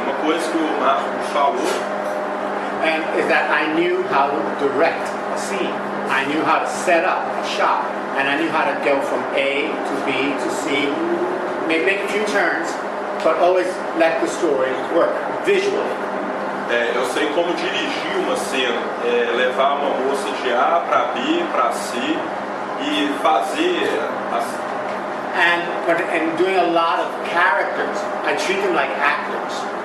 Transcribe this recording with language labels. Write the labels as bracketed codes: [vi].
[pt] Uma coisa que o Marcos falou [en] and is that I knew how to direct a scene. I knew how to set up a shot, and I knew how to go from A to B to C, maybe make a few turns, but always let the story work visually. [pt] eu sei como dirigir uma cena, levar uma moça de A para B, para C e fazer [en] And doing a lot of characters, I treat them like actors.